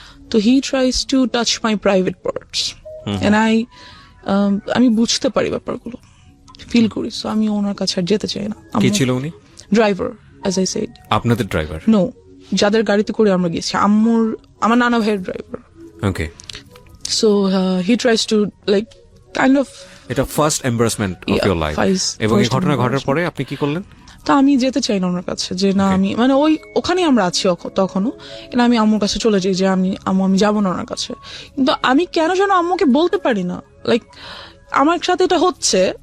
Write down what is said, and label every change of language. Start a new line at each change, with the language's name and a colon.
English: তো he tries to touch my private parts, and
Bangla: আমি বুঝতে পারি ব্যাপারগুলো, ফিল করি। সো আমি ওনার কাছে আর যেতে চাই না। কি ছিল উনি?
English: Driver, as I said.
Bangla: আপনাদের ড্রাইভার? নো, যাদের গাড়িতে করে আমরা গেছি, আমার নানা ভাইয়ের driver.
English: Okay. So he tries to like kind of,
Bangla: এটা
English: First embarrassment of your life.
Bangla: এবং এই ঘটনা ঘটার পরে আপনি কি করলেন? তা আমি যেতে চাই না ওনার কাছে, যে না, আমি মানে ওখানেই আমরা আছি তখনও, কিন্তু আমি আম্মুর কাছে চলে যাই যে আমি যাবো না ওনার কাছে। কিন্তু আমি কেন যেন আম্মুকে বলতে পারি না, লাইক আমার সাথে এটা হচ্ছে,